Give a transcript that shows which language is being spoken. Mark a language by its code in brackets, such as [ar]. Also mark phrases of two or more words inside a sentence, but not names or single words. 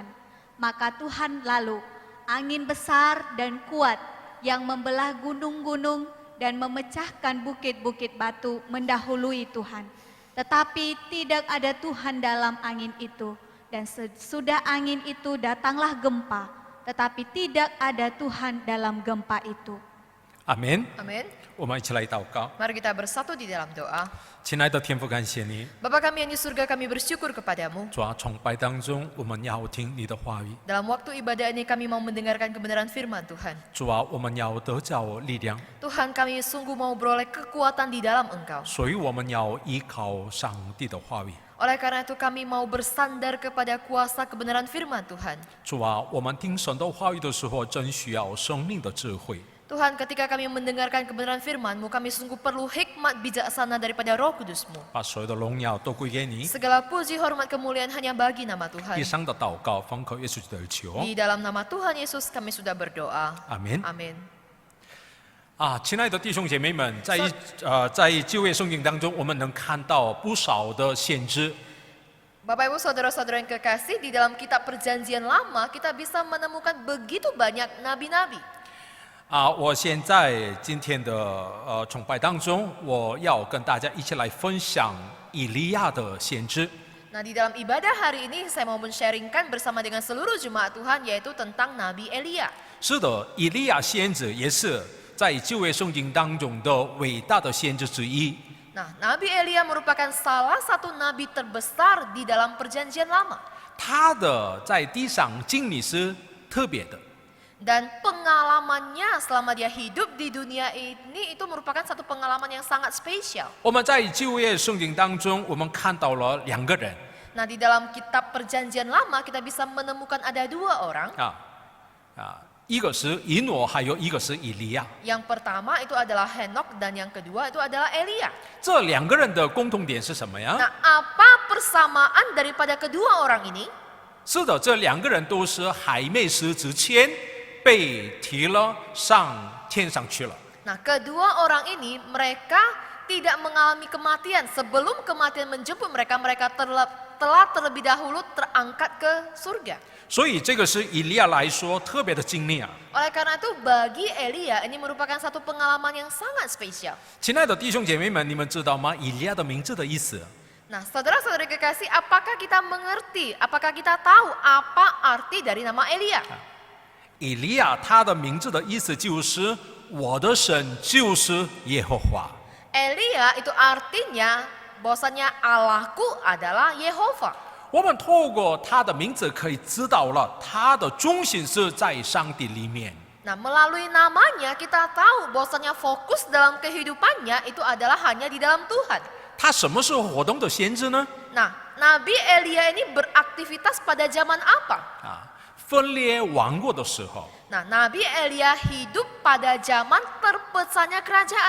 [id] Maka Tuhan lalu, angin besar dan kuat yang membelah gunung-gunung dan memecahkan bukit-bukit batu mendahului Tuhan. Tetapi tidak ada Tuhan dalam angin itu, dan sesudah angin itu datanglah gempa, tetapi tidak ada Tuhan dalam gempa itu. [zh] 阿门。 [id] Amin. [zh] 我们一起来祷告。 [id] Mari kita bersatu di dalam doa. [zh] 亲爱的天父，感谢你， [id] Bapa kami yang di surga, kami bersyukur kepadamu. [zh] 主啊，崇拜当中我们要听你的话语， [id] Dalam waktu ibadah ini kami mau mendengarkan kebenaran firman Tuhan. [zh] 主啊，我们要得着力量， [id] Tuhan, kami sungguh mau beroleh kekuatan di dalam Engkau. [zh] 所以我们要依靠上帝的话语。 [id] Oleh karena itu kami mau bersandar kepada kuasa kebenaran firman Tuhan. [zh] 主啊，我们听神的话语的时候，真需要生命的智慧。 [id] Tuhan, ketika kami mendengarkan kebenaran firman-Mu, kami sungguh perlu hikmat bijaksana daripada Roh Kudus-Mu. [zh] 把所有的荣耀都归给你。 [id] Segala puji, hormat, kemuliaan hanya bagi nama Tuhan. [zh] 以上的祷告奉靠耶稣基督而求， [id] Di dalam nama Tuhan Yesus kami sudah berdoa. [zh] 阿门。 [id] Amin. [zh] 亲爱的弟兄姐妹们，在旧约圣经当中，我们能看到不少的先知。 [id] Bapak Ibu Saudara-saudara yang kekasih, di dalam kitab perjanjian lama kita bisa menemukan begitu banyak nabi-nabi. [zh] 我现在今天的崇拜当中，我要跟大家一起来分享以利亚的先知。 [id] Nah, di dalam ibadah hari ini saya mau men-sharingkan bersama dengan seluruh jemaat Tuhan yaitu tentang Nabi Elia. [zh] 是的，以利亚先知也是在旧约圣经当中的伟大的先知之一。 [id] Nah, Nabi Elia merupakan salah satu nabi terbesar di dalam perjanjian lama. [zh] 他的在地上经历是特别的。 [id] Dan pengalamannya selama dia hidup di dunia ini itu merupakan satu pengalaman yang sangat spesial. [zh] 我们在旧约圣经当中，我们看到了两个人 [id] Nah, di dalam kitab perjanjian lama kita bisa menemukan ada dua orang. [zh] 一个是以诺，还有一个是以利亚。 [id] Yang pertama itu adalah Henok dan yang kedua itu adalah Elia. [zh] 这两个人的共同点是什么呀？ [id] Nah, apa persamaan daripada kedua orang ini? [zh] 是的，这两个人都是还没死之前被提了上天上去了。 [id] Nah, kedua orang ini mereka tidak mengalami kematian. Sebelum kematian menjemput mereka, mereka telah terlebih dahulu terangkat ke surga. [zh] 所以这个是以利亚来说特别的经历啊。 [id] Oleh karena itu bagi Elia ini merupakan satu pengalaman yang sangat spesial. [zh] 亲爱的弟兄姐妹们，你们知道吗？以利亚的名字的意思， [id] Nah, saudara-saudari kekasih, apakah kita mengerti? Apakah kita tahu apa arti dari nama Elia? [zh] 以利亚他的名字的意思就是我的神就是耶和华。 [id] Elia itu artinya bahwasanya Allahku adalah Yehova. [zh] 我们透过他的名字可以知道了，他的中心是在上帝里面。 [id] Nah, melalui namanya kita tahu bahwasanya fokus dalam kehidupannya itu adalah hanya di dalam Tuhan. [zh] 他什么时候活动的先知呢？ [id] Nah, Nabi Elia ini beraktivitas pada zaman apa? [zh] 分裂王国的时候， [id] Nah, Nabi Elia hidup pada zaman terpecahnya kerajaan.